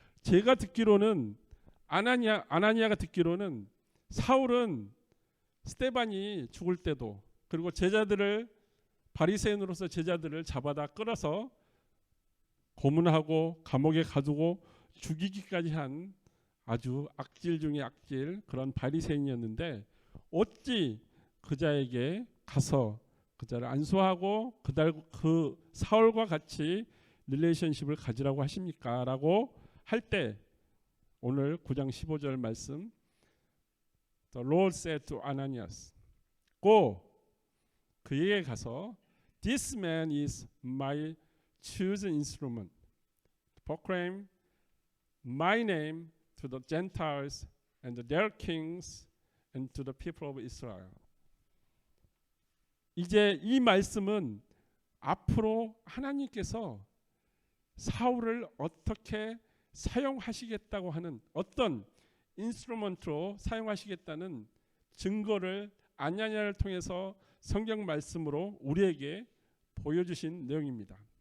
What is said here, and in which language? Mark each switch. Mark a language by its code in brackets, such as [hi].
[ko] 제가 듣기로는 아나니아가 듣기로는 사울은 스데반이 죽을 때도 그리고 제자들을 바리새인으로서 제자들을 잡아다 끌어서 고문하고 감옥에 가두고 죽이기까지 한 아주 악질 중에 악질 그런 바리새인이었는데 어찌 그자에게 가서 그자를 안수하고 그 사울과 같이 릴레이션십을 가지라고 하십니까? 라고 할 때 오늘 9장 15절 말씀 [en] The Lord said to Ananias Go [ko] 그에게 가서 [en] This man is my chosen instrument to proclaim my name to the Gentiles and their kings and to the people of Israel. [ko] 이제 이 말씀은 앞으로 하나님께서 사울을 어떻게 사용하시겠다고 하는 어떤 인스트루먼트로 사용하시겠다는 증거를 아나니아를 통해서 성경 말씀으로 우리에게 보여주신 내용입니다.